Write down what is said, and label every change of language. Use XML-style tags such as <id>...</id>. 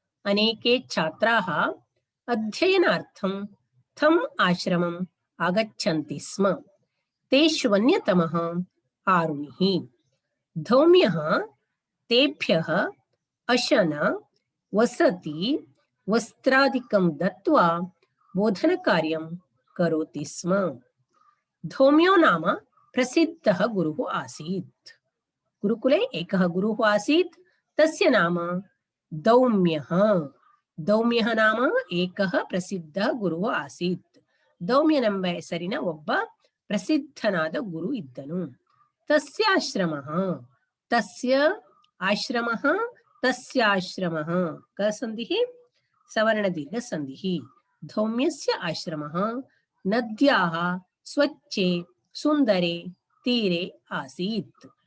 <sa>ಅನೇಕೆ ಛಾತ್ರಾಃ ಅಧ್ಯಯನಾರ್ಥಂ ತಮ್ ಆಶ್ರಮಂ ಆಗಚ್ಚಂತಿ ಸ್ಮ. ತೇಷ್ವನ್ಯತಮಃ ಆರುಣಿಃ ಧೌಮ್ಯಃ ತೇಭ್ಯಃ ಅಶನ ವಸತಿ ವಸ್ತ್ರಾದಿಕಂ ದತ್ವಾ ಬೋಧನಕಾರ್ಯಂ ಕರೋತಿ ಸ್ಮ. धौम्यो नाम प्रसिद्धः गुरुः आसीत्. गुरुकुले एकः गुरुः आसीत्, तस्य नाम दौम्यः. दौम्यः नाम एकः प्रसिद्धः गुरुः आसीत्.</sa> <kn>ದೌಮ್ಯನೆಂಬ ಹೆಸರಿನ ಒಬ್ಬ ಪ್ರಸಿದ್ಧನಾದ ಗುರು ಇದ್ದನು.</kn> <sa>ತಸ್ಯ ಆಶ್ರಮಃ, ತಸ್ಯ ಆಶ್ರಮಃ, ತಸ್ಯಾಶ್ರಮಃ ಕಸಂಧಿಃ ಸವರ್ಣದೀರ್ಘ ಸಂಧಿಃ. ಧೌಮ್ಯಸ್ಯ ಆಶ್ರಮಃ ನದ್ಯಾಃ ಸ್ವಚ್ಛೆ ಸುಂದರೆ ತೀರೆ ಆಸೀತ್.</sa>